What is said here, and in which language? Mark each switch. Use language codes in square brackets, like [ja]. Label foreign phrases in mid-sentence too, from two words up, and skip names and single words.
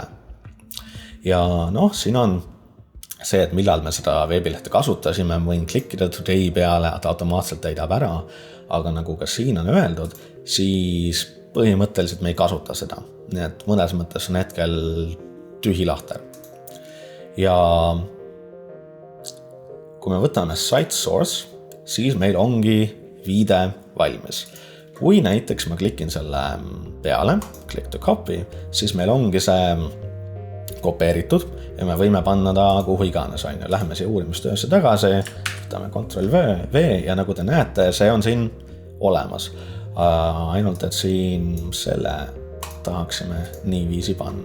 [et] Ja siin on see, et millal me seda veebilehte kasutasime, võin klikkida today peale, et automaatselt täidab ära, aga nagu ka siin on öeldud, siis põhimõtteliselt me ei kasuta seda. Nii et mõnes mõttes on hetkel tühi lahter. Ja kui me võtame [en] site source, [et] siis meil ongi viide valmis. Kui näiteks ma klikin selle peale, [en] click to copy, [et] siis meil ongi see kopeeritud ja me võime panna ta kuhu iganes. Läheme siia uurimustöösse tagasi, võtame Ctrl-V ja nagu te näete, see on siin olemas. Ainult, et siin selle tahaksime niiviisi panna.